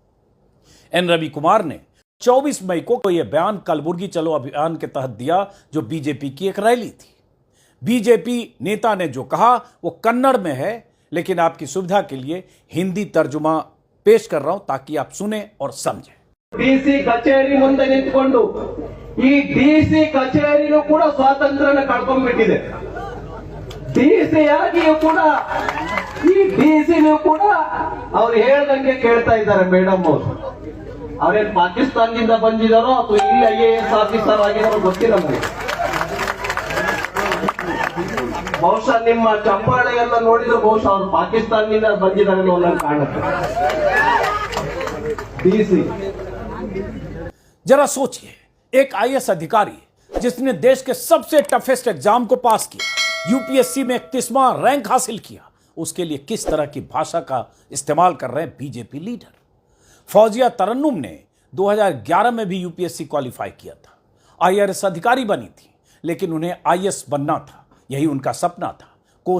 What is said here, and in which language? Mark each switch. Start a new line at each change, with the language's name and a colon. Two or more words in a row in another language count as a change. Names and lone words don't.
Hindi: एन रवि कुमार ने 24 मई को यह बयान कलबुर्गी चलो अभियान के तहत दिया, जो बीजेपी की एक रैली थी। बीजेपी नेता ने जो कहा वो कन्नड़ में है, लेकिन आपकी सुविधा के लिए हिंदी तर्जुमा पेश कर रहा हूं ताकि आप सुने और समझें।
Kannada: ಡಿಸಿ ಕಚೇರಿ ಮುಂದೆ ನಿಂತ್ಕೊಂಡು ಈ ಡಿಸಿ ಕಚೇರಿನೂ ಕೂಡ ಸ್ವಾತಂತ್ರ್ಯನ ಕಳ್ಕೊಂಡ್ಬಿಟ್ಟಿದೆ. ಡಿಸಿ ಆಗಿಯೂ ಕೂಡ ಈ ಡಿಸಿನೂ ಕೂಡ ಅವ್ರು ಹೇಳ್ದಂಗೆ ಕೇಳ್ತಾ ಇದ್ದಾರೆ ಮೇಡಮ್ ಅವರು. ಅವ್ರೇನ್ ಪಾಕಿಸ್ತಾನದಿಂದ ಬಂದಿದಾರೋ ಅಥವಾ ಇಲ್ಲಿ ಐಎಎಸ್ ಆಫೀಸರ್ ಆಗಿದಾರೋ ಗೊತ್ತಿಲ್ಲ ನಮಗೆ. ಬಹುಶಃ ನಿಮ್ಮ ಚಪ್ಪಾಳೆ ಎಲ್ಲ ನೋಡಿದ್ರೆ ಬಹುಶಃ ಅವ್ರು ಪಾಕಿಸ್ತಾನದಿಂದ ಬಂದಿದ್ದಾರೆ ಅನ್ನೋ ಕಾಣುತ್ತೆ. ಡಿಸಿ
Hindi: जरा सोचिए, एक आईएएस अधिकारी जिसने देश के सबसे
English: toughest exam
Hindi: को पास किया, यूपीएससी में 31वां रैंक हासिल किया, उसके लिए किस तरह की भाषा का इस्तेमाल कर रहे हैं बीजेपी लीडर। फौजिया तरन्नुम ने 2011 में भी यूपीएससी क्वालिफाई किया था, आईआरएस अधिकारी बनी थी, लेकिन उन्हें आईएएस बनना था, यही उनका सपना था।